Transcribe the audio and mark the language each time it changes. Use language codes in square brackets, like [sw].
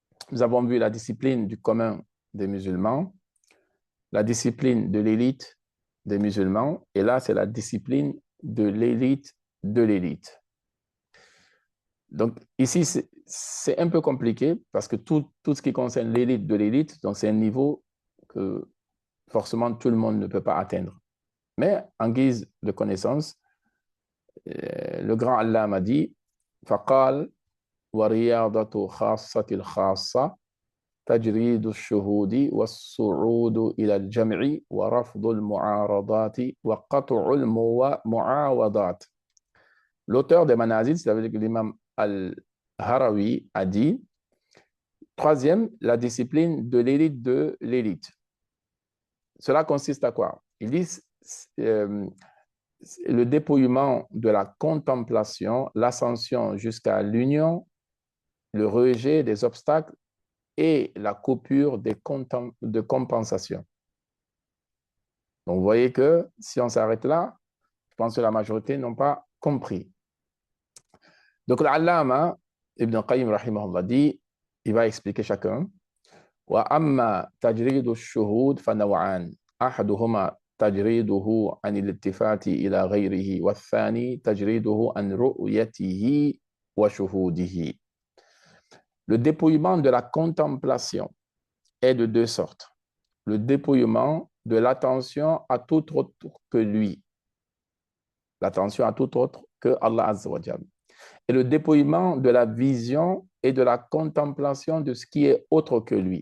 [fr] Nous avons vu la discipline du commun des musulmans, la discipline de l'élite des musulmans, et là, c'est la discipline de l'élite de l'élite. Donc, ici, c'est un peu compliqué parce que tout ce qui concerne l'élite de l'élite, donc c'est un niveau que forcément tout le monde ne peut pas atteindre. Mais en guise de connaissance, le grand Allah m'a dit, [ar] فقال ورياضة خاصة الخاصة تجريد الشهود والصعود إلى الجمع ورفض المعارضات وقطع المعاوضات. [fr] L'auteur des Manazil, c'est-à-dire que l'imam Al-Harawi a dit, troisième, la discipline de l'élite de l'élite. Cela consiste à quoi? Il dit le dépouillement de la contemplation, l'ascension jusqu'à l'union, le rejet des obstacles et la coupure de compensation. Donc, vous voyez que si on s'arrête là, je pense que la majorité n'ont pas compris. Donc, l'Allama, Ibn Qayyim, rahimahullah, dit, il va expliquer chacun. [ar] وأما تجريد الشهود فنوعان أحدهما تجريده عن الالتفات إلى غيره والثاني تجريده عن رؤيته وشهوده. [fr] Le dépouillement de la contemplation est de deux sortes. Le dépouillement de l'attention à tout autre que lui. L'attention à tout autre que Allah Azza wa Jalla. Et le dépouillement de la vision et de la contemplation de ce qui est autre que lui.